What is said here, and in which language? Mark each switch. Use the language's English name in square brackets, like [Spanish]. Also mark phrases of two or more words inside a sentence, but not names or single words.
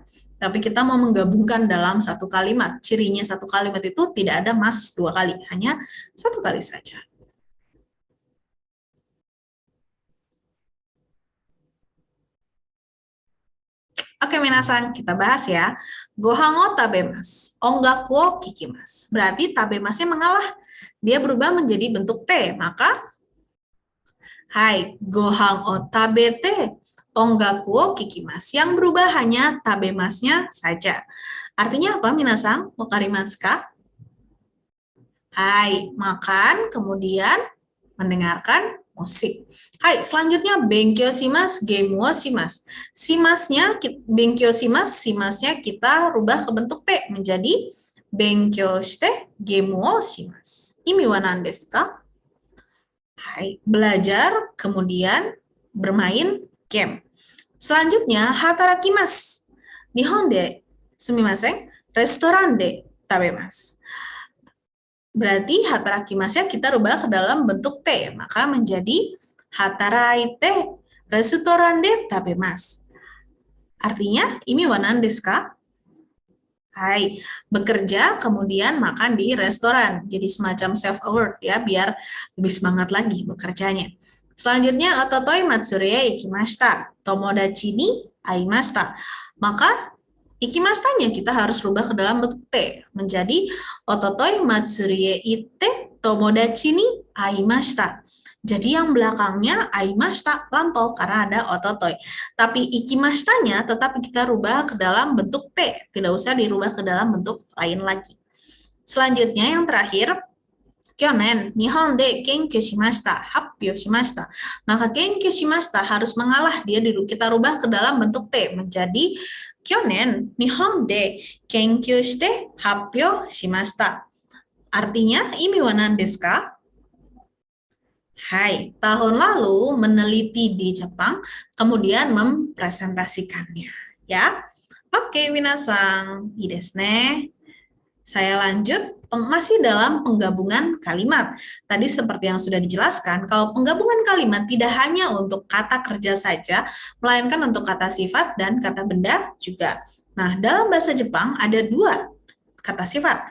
[Indonesian] Tapi kita mau menggabungkan dalam 1 kalimat. Cirinya 1 kalimat itu tidak ada mas 2 kali, hanya 1 kali saja. Oke, minasan, kita bahas ya. [Japanese] ご飯を食べます、音楽を聞きます. [Indonesian] Berarti tabemasnya mengalah. Dia berubah menjadi bentuk T, maka hai, [Japanese] ご飯を食べて、音楽を聞きます. [Indonesian] Yang berubah hanya tabemasnya saja. Artinya apa, [Japanese] 皆さん？わかりますか? [Indonesian] Hai, makan, kemudian mendengarkan musik. Hai, selanjutnya [Japanese] 勉強します、ゲームをします. [Indonesian] Shimasnya, [Japanese] 勉強します, [Indonesian] shimasnya kita rubah ke bentuk T menjadi [Japanese] 勉強して、ゲームをします. 意味は何ですか? [Indonesian] Hai, belajar, kemudian bermain game. Selanjutnya, [Japanese] hatarakimasu. 日本ですみません、レストランで食べます. [Indonesian] Berarti hatarakimasnya kita rubah ke dalam bentuk T, maka menjadi [Japanese] 働いてレストランで食べます. [Indonesian] Artinya, [Japanese] 意味は何ですか? [Indonesian] Hai, bekerja kemudian makan di restoran. Jadi semacam self-aware ya, biar lebih semangat lagi bekerjanya. Selanjutnya, [Japanese] おととい祭りへ行きました. 友達に会いました. [Indonesian] Maka ikimashita-nya kita harus rubah ke dalam bentuk T menjadi [Japanese] おととい祭りへ行って友達に会いました. [Indonesian] Jadi yang belakangnya aimashita lampau karena ada ototoi. Tapi ikimashita-nya tetap kita rubah ke dalam bentuk T, tidak usah dirubah ke dalam bentuk lain lagi. Selanjutnya yang terakhir, [Japanese] 去年、日本で研究しました、発表しました. [Indonesian] Maka [Japanese] 研究しました [Indonesian] harus mengalah, kita rubah ke dalam bentuk T menjadi [Japanese] 去年、日本で研究して発表しました. [Indonesian] Artinya, [Japanese] 意味は何ですか? [Indonesian] Hai, tahun lalu meneliti di Jepang, kemudian mempresentasikannya. Ya, oke, [Japanese] 皆さん、いいですね. [Indonesian] Saya lanjut, masih dalam penggabungan kalimat. Tadi seperti yang sudah dijelaskan, kalau penggabungan kalimat tidak hanya untuk kata kerja saja, melainkan untuk kata sifat dan kata benda juga. Nah, dalam bahasa Jepang ada dua kata sifat.